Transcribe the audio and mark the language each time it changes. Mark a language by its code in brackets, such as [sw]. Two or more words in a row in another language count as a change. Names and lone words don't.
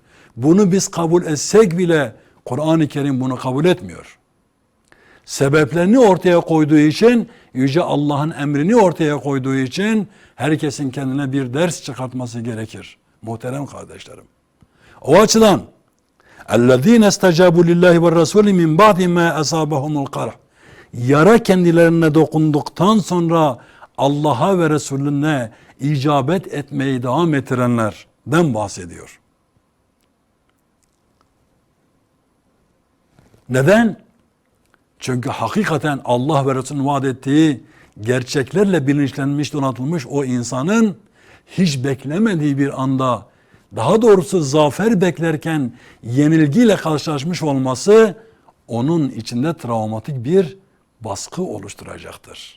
[tr] Bunu biz kabul etsek bile Kur'an-ı Kerim bunu kabul etmiyor. Sebeplerini ortaya koyduğu için, yüce Allah'ın emrini ortaya koyduğu için herkesin kendine bir ders çıkartması gerekir. Muhterem kardeşlerim. O açıdan [ar] اَلَّذ۪ينَ اسْتَجَابُوا لِلّٰهِ وَالرَّسُولِ مِنْ بَعْدِ مَا أَصَابَهُمُ الْقَرْحِ [tr] Yara kendilerine dokunduktan sonra Allah'a ve Resulüne icabet etmeyi devam ettirenlerden bahsediyor. Neden? Çünkü hakikaten Allah ve Resulü'nün vaat ettiği gerçeklerle bilinçlenmiş, donatılmış o insanın hiç beklemediği bir anda, daha doğrusu zafer beklerken yenilgiyle karşılaşmış olması onun içinde travmatik bir baskı oluşturacaktır.